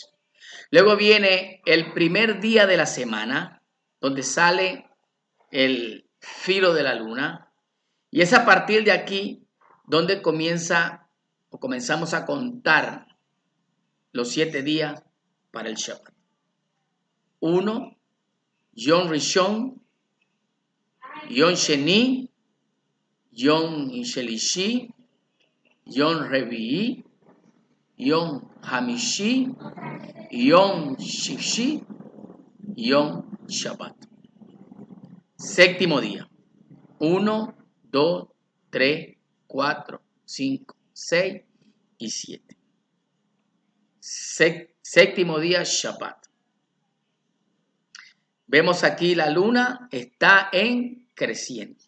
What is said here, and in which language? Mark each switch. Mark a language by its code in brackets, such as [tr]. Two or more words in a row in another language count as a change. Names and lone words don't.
[es] Luego viene el primer día de la semana, donde sale el filo de la luna, y es a partir de aquí donde comenzamos a contar los 7 días para el Shabbat. [he] 1, יום ראשון, יום שני, יום שלישי, יום רביעי, יום חמישי, יום שישי, יום שבת. [es] Séptimo día. 1, 2, 3, 4, 5, 6 y 7. Séptimo día, Shabbat. Vemos aquí la luna está en creciente.